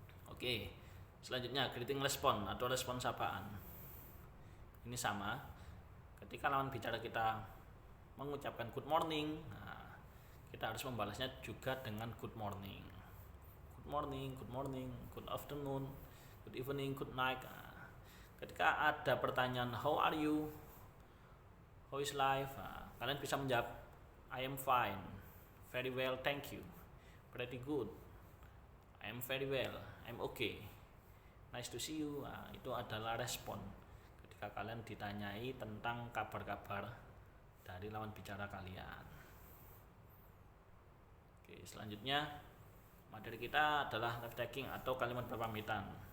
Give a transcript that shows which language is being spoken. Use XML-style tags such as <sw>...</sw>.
<id>Oke, selanjutnya greeting respon atau respon sapaan. Ini sama. Ketika lawan bicara kita mengucapkan</id> <en>good morning,</en> <id>kita harus membalasnya juga dengan good morning.</id> <en>Good morning, good morning, good afternoon, good evening, good night.</en> <id>Ketika ada pertanyaan</id> <en>how are you, how is life,</en> <id>kalian bisa menjawab</id> <en>I am fine, very well, thank you, pretty good, I am very well, I'm okay, nice to see you.</en> <id>Nah, itu adalah respon ketika kalian ditanyai tentang kabar-kabar dari lawan bicara kalian. Oke, selanjutnya materi kita adalah live taking atau kalimat berpamitan.</id>